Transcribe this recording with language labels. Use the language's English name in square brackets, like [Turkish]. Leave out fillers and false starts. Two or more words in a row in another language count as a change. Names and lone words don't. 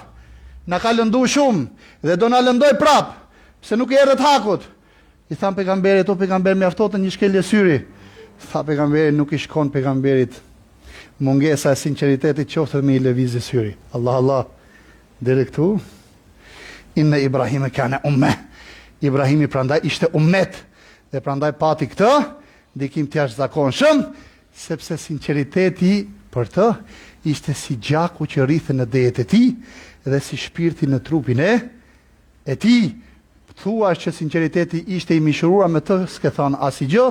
[Albanian] Na ka lënduar shumë dhe do na lëndoj prap, pse nuk i erdhet hakut. I than pejgamberit, o pejgamber mjaftote një shkelje syri. Tha pejgamberi nuk i shkon pejgamberit. Mungesa e sinqeritetit qoftë me i lëvizë syri. Allah. Deri këtu. [Arabic] إن إبراهيم كان أمة. [Albanian] Ibrahimi prandaj ishte ummet dhe prandaj pati këtë ndikim të jashtëzakonshëm, sepse sinqeriteti për të ishte si gjaku që rrithë në dejet e tij dhe si shpirti në trupin e tij. Thua që sinqeriteti ishte i mishëruar me të, s'ke thënë asgjë.